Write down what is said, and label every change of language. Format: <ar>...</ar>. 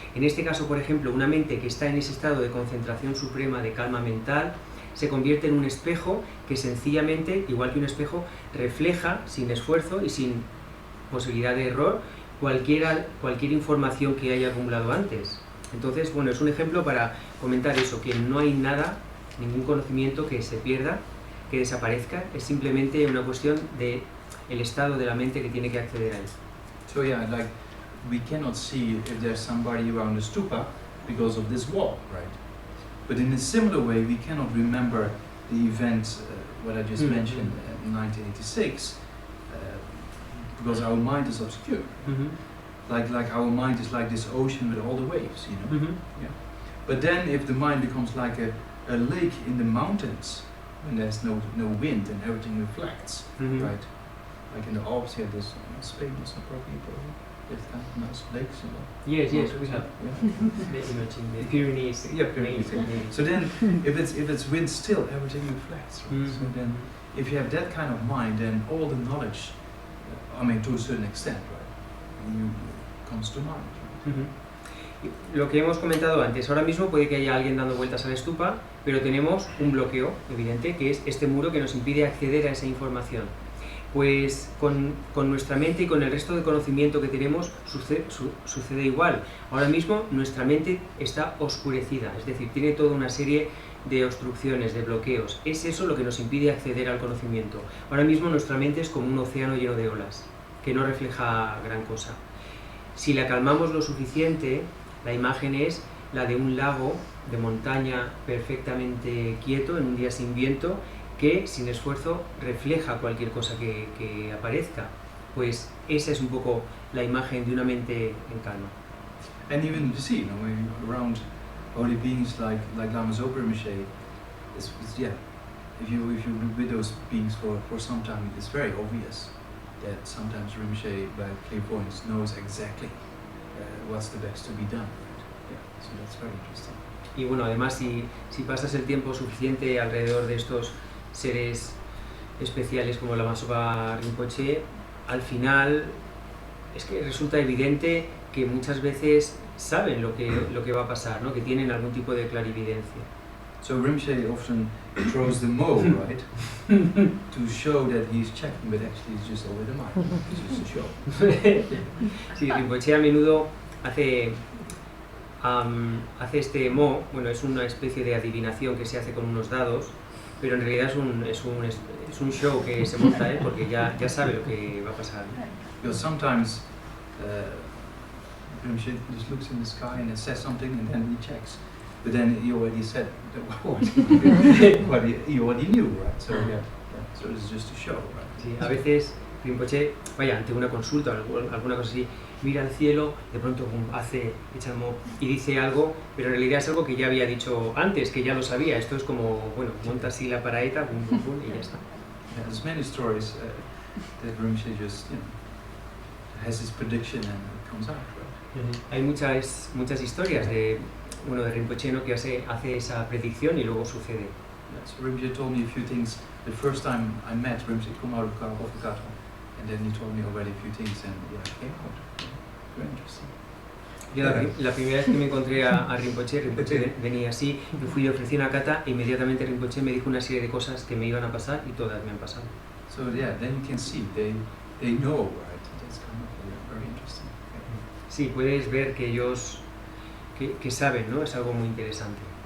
<es>En este caso, por ejemplo, una mente que está en ese estado de concentración suprema, de calma mental, se convierte en un espejo que sencillamente, igual que un espejo, refleja sin esfuerzo y sin posibilidad de error cualquier información que haya acumulado antes. Entonces, bueno, es un ejemplo para comentar eso, que no hay nada, ningún conocimiento que se pierda, que desaparezca, es simplemente una cuestión de el estado de la mente que tiene que acceder a él.</es> <en>So yeah, like we cannot see if there's somebody around the stupa because of this wall, right? But in a similar way, we cannot remember the event, what I just mentioned in 1986, because our mind is obscure. Like our mind is like this ocean with all the waves, you know. Yeah. But then, if the mind becomes like a lake in the mountains, when there's no wind and everything reflects, right? Like in the Alps, yeah, there's Spain is probably there's kind of nice lakes, you know. Yes, we have. The Pyrenees. Yeah, Pyrenees. So then, if it's wind still, everything reflects. Right? So then, if you have that kind of mind, then all the knowledge, I mean, to a certain extent, right, comes to mind. Right?</en> <es>Lo que hemos comentado antes, ahora mismo puede que haya alguien dando vueltas a la estupa, pero tenemos un bloqueo evidente, que es este muro que nos impide acceder a esa información. Pues con nuestra mente y con el resto de conocimiento que tenemos sucede igual. Ahora mismo nuestra mente está oscurecida, es decir, tiene toda una serie de obstrucciones, de bloqueos. Es eso lo que nos impide acceder al conocimiento. Ahora mismo nuestra mente es como un océano lleno de olas, que no refleja gran cosa. Si la calmamos lo suficiente, la imagen es la de un lago de montaña perfectamente quieto en un día sin viento, que sin esfuerzo refleja cualquier cosa que aparezca. Pues esa es un poco la imagen de una mente en calma.</es> <en>And even you see, you know, around holy beings like Lama Zopa Rinpoche, it's yeah. If you live with those beings for some time, it's very obvious that sometimes Rinpoche, by clairvoyance, knows exactly what's the best to be done. Right? Yeah. So that's very interesting.</en> <es>Y bueno, además si pasas el tiempo suficiente alrededor de estos seres especiales como Lama Zopa Rinpoche, al final es que resulta evidente que muchas veces saben lo que va a pasar, ¿no? Que tienen algún tipo de clarividencia.</es> <en>So Rinpoche often throws the mo, right, to show that he's checking, but actually it's just over the mind. It's just a show.</en> <es>Sí, Rinpoche a menudo hace este mo, bueno, es una especie de adivinación que se hace con unos dados, pero en realidad es un show que se monta él porque ya sabe lo que va a pasar.</es> <en>Because sometimes Rinpoche just looks in the sky and it says something and then he checks. But then he already said what he already knew, right? So yeah, so it's just a show, right?</en> <es>Sí, a veces Rinpoche, vaya, ante una consulta o alguna cosa así, mira al cielo, de pronto echa el mo y dice algo, pero en realidad es algo que ya había dicho antes, que ya lo sabía. Esto es como, bueno, monta así la paraeta, pum, pum, pum, y ya está.</es> <en>Yeah, there's many stories that Rinpoche just, you know, has his prediction and it comes out, right?</en> <es>Hay muchas historias de Rinpoche, ¿no?, que hace esa predicción y luego sucede.</es> <en>Yeah, so Rinpoche told me a few things. The first time I met Rinpoche, come out of the kata, and then he told me already a few things, and yeah, it came out. Very interesting.</en> <es>Yo la primera vez que me encontré a Rinpoche venía así, me fui y ofrecí una kata e inmediatamente Rinpoche me dijo una serie de cosas que me iban a pasar y todas me han pasado.</es> <en>So yeah, then you can see they know, right? That's kind of very interesting.</en> <es>Sí, puedes ver que ellos que saben, ¿no? Es algo muy interesante.</es>